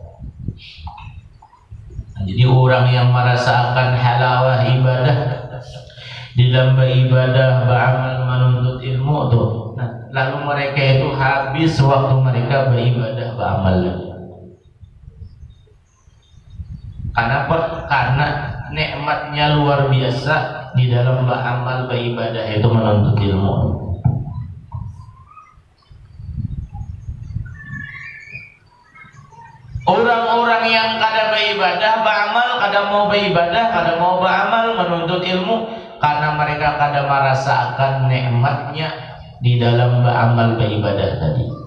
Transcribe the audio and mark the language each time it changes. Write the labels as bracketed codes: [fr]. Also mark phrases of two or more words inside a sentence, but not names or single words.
[id] Jadi orang yang merasakan halawah ibadah di dalam beribadah, beramal, menuntut ilmu tuh. Nah, lalu mereka itu habis waktu mereka beribadah, beramal. Kenapa? Karena nikmatnya luar biasa di dalam beramal, beribadah itu menuntut ilmu. [bjn] Orang-orang yang kada beribadah, beramal, kada mau beribadah, kada mau beramal, menuntut ilmu, karena mereka kada merasakan nikmatnya di dalam beramal, beribadah tadi.